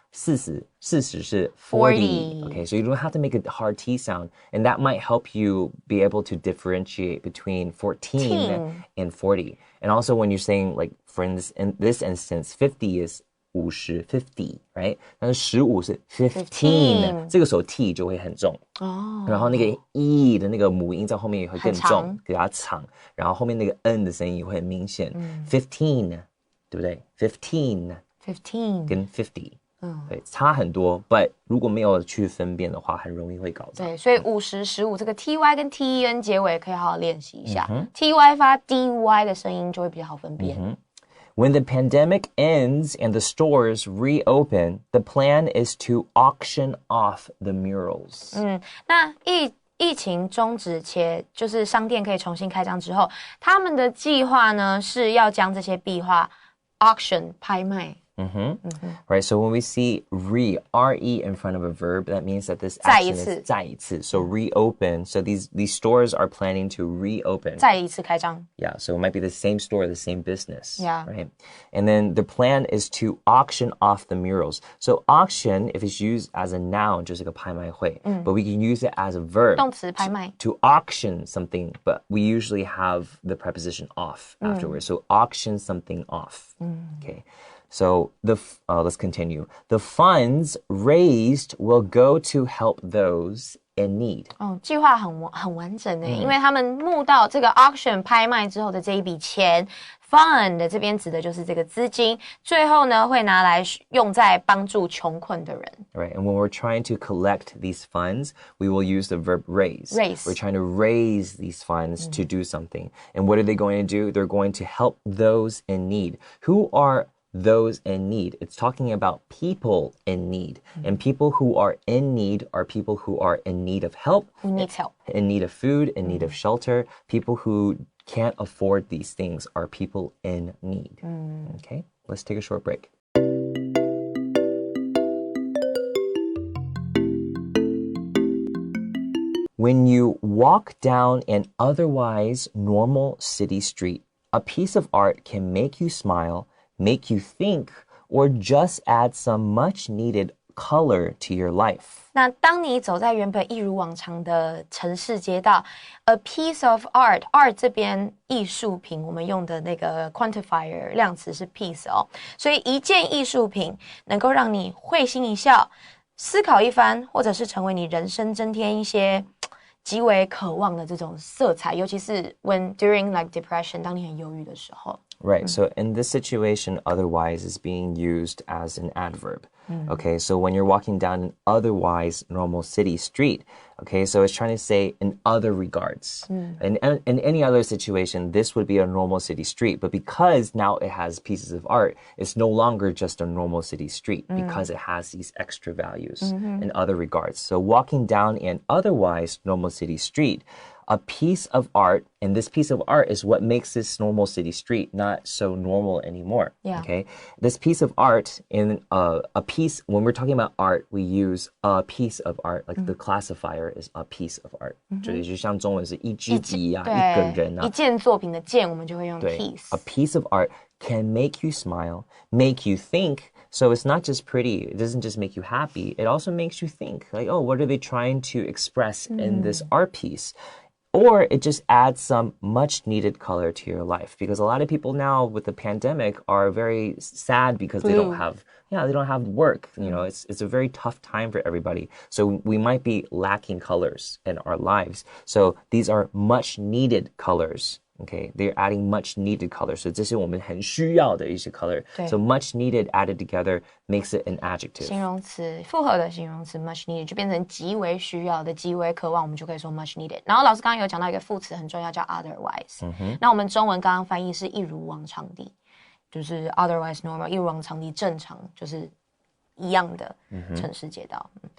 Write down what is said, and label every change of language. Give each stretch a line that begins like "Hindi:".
English: 40是 40, okay? So you don't have to make a hard T sound, and that might help you be able to differentiate between 14 and 40. And also when you're saying, like, in this instance, 50 is 50, 50, right?
Chinese: 但是15是 15, 这个时候 T 就会很重。然后那个 E 的那个母音在后面也会更重，比较长。然后后面那个 N 的声音也会很明显。15, 对不对？15跟50。对，差很多 but 如果没有去分辨的话，很容易会搞砸。对，所以50-15这个 ty 跟 ten 结尾可以好好练习一下。 ty 发 dy 的声音就会比较好分辨。
English: When the pandemic ends and the stores reopen, the plan is to auction off the murals.
Chinese: 那疫情终止且就是商店可以重新开张之后，他们的计划呢是要将这些壁画 auction 拍卖。
English: Right, so when we see re in front of a verb, that means that this action is
Chinese: 再一次.
English: So reopen. So these stores are planning to reopen.
Chinese: 再一次开张.
English: Yeah, so it might be the same store, the same business. Yeah. Right. And then the plan is to auction off the murals. So auction, if it's used as a noun,
Chinese: 就是个拍卖会.
English: But we can use it as a verb.
Chinese: 动词拍卖.
English: To auction something, but we usually have the preposition off afterwards. So auction something off. Okay. So let's continue. The funds raised will go to help those in need.
Chinese: 计划很完整耶，因为他们募到这个 auction 拍卖之后的这一笔钱 ，fund 这边指的就是这个资金，最后呢会拿来用在帮助穷困的人。
English: Right, and when we're trying to collect these funds, we will use the verb raise. Raise. We're trying to raise these funds to do something. And what are they going to do? They're going to help those in need. Who are those in need? It's talking about people in need. And people who are in need are people who are in need of help. Who needs help. In need of food, in need of shelter. People who can't afford these things are people in need. Okay, let's take a short break. When you walk down an otherwise normal city street, a piece of art can make you smile, make you think, or just add some much needed color to your life.
Chinese: 那当你走在原本一如往常的城市街道 ，
English: a piece of art
Chinese: 这边艺术品，我们用的那个 quantifier 量词是 piece 哦，所以一件艺术品能够让你会心一笑，思考一番，或者是成为你人生增添一些极为渴望的这种色彩，尤其是
English: when during like depression，
Chinese: 当你很忧郁的时候。
English: Right, so in this situation, otherwise is being used as an adverb. Okay, so when you're walking down an otherwise normal city street, okay, so it's trying to say in other regards. In any other situation, this would be a normal city street, but because now it has pieces of art, it's no longer just a normal city street because it has these extra values in other regards. So walking down an otherwise normal city street, a piece of art, and this piece of art is what makes this normal city street not so normal anymore. Yeah. Okay, this piece of art in a piece. When we're talking about art, we use a piece of art, like the classifier is a piece of art.
Chinese: 就像中文是一支笔啊，一个人啊，一件作品的件，我们就会用 piece。
English: A piece of art can make you smile, make you think. So it's not just pretty. It doesn't just make you happy. It also makes you think, like, oh, what are they trying to express in this art piece? Or it just adds some much needed color to your life, because a lot of people now with the pandemic are very sad because they don't have work. You know, it's a very tough time for everybody. So we might be lacking colors in our lives. So these are much needed colors. Okay, they're adding much needed color.
Chinese: So 这是我们很需要的一些 color.
English: So much needed added together makes it an adjective.
Chinese: 形容词复合的形容词 much needed 就变成极为需要的、极为渴望，我们就可以说 much needed。然后老师刚刚有讲到一个副词很重要，叫 otherwise。那我们中文刚刚翻译是一如往常地，就是
English: otherwise normal，
Chinese: 一如往常地正常，就是一样的城市街道。